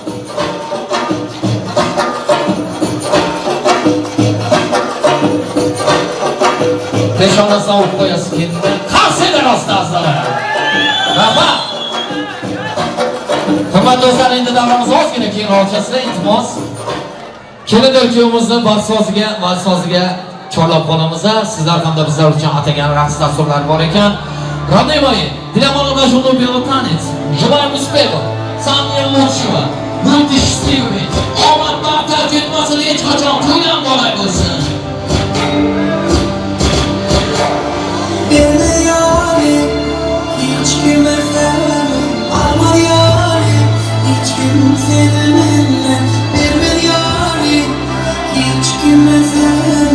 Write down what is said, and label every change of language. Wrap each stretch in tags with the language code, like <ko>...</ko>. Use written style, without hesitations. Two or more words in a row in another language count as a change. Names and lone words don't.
<uz>Peshonasidan o'qib qo'yasiz kelinni qarselar ostida azizlar. Rahmat. Hurmatli do'stlar, endi davramiz ozgina keyin olchasida iltimos. Kelin kuyovimizni so'ziga chorlab qolamiz. Sizlar hamda bizlar uchun atagan raqs dasturlari bor ekan.</uz> <ru>Родные мои, для молодоженов белый танец. Желаем успехов, самые лучшего. Будьте счастливы.</ru> <uz>Omad baxtlar ketmasin hech qachon to'ydan boray bo'lsin.</uz> <tr>Beni yarim, hiç kime sevmem. Alma yarim, hiç kim sevmem. Beni yarim, hiç kime sevmem.</tr>